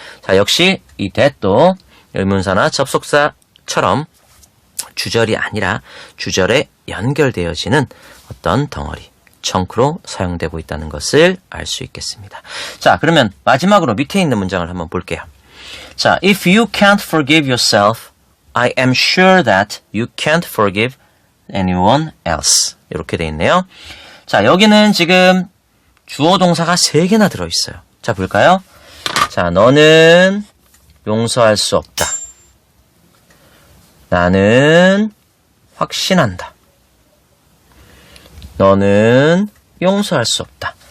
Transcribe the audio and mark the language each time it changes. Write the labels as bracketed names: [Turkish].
[Korean] 자, 역시 이 that도 의문사나 접속사처럼 주절이 아니라 주절에 연결되어지는 어떤 덩어리, 청크로 사용되고 있다는 것을 알 수 있겠습니다. 자, 그러면 마지막으로 밑에 있는 문장을 한번 볼게요. [English] 자, if you can't forgive yourself, I am sure that you can't forgive anyone else. [Korean] 이렇게 돼 있네요. 자, 여기는 지금 주어 동사가 3개나 들어있어요. 자, 볼까요? 자, 너는 용서할 수 없다. 나는 확신한다. 너는 용서할 수 없다.